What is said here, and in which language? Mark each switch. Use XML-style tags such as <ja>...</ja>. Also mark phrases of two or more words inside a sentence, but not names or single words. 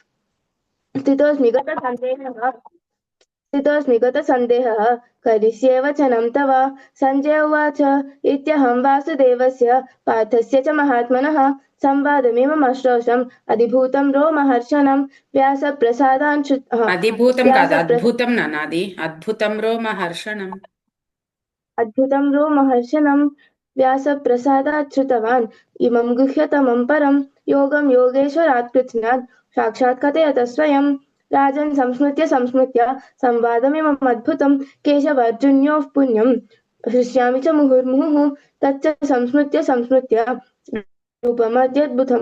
<sa>स्थितोऽस्मि गतसन्देहः करिष्ये वचनं तव सञ्जय उवाच इत्यहं वासुदेवस्य पार्थस्य च महात्मनः संवादमिममश्रोषम् अधिभूतं रोमहर्षणं व्यासप्रसादान्</sa> <te>అధిభూతం కాదు, అద్భుతం నాది. అద్భుతం రోమహర్షణం.</te> <sa>अद्भुतं रोमहर्षणं व्यासप्रसादात् श्रुतवान् इमं गुह्यतमं परं योगं योगेश्वरात् कृत्स्नात् साक्षात् कथयत स्वयं राजन् संस्मृत्य संवादमिमम् अद्भुतं केशवार्जुन्योः पुण्यं हृष्यामि च मुहुर्मुहुः तच्च संस्मृत्य रूपमत्यद्भुतं</sa>